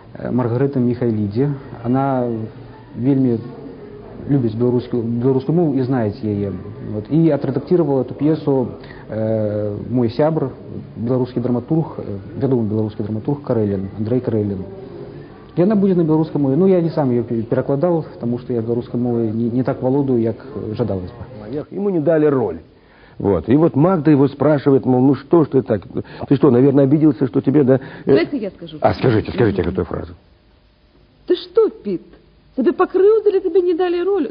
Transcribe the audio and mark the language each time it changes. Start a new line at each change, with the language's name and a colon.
Belarusian: Маргарыта Михайлідзе. Она вельмі любіць беларускую мову і знае яе. Вот. І адрэдактировала эту п'есу мой сябр, беларускі драматург, вядомы беларускі драматург Карэлін, Андрэй Карэлін.
Russian: И она будет на белорусской мове. Ну, я не сам ее перекладал, потому что я белорусской мовой не так володаю, как жадалось бы. Ему не дали роль. Вот. И вот Магда его спрашивает, мол, ну что ж ты так? Ты что, наверное, обиделся, что тебе, да? Давайте я скажу. Скажите эту фразу. Ты что, Пит?
Belarusian: Тебе покрыўдзілі,
Russian: тебе не дали роль?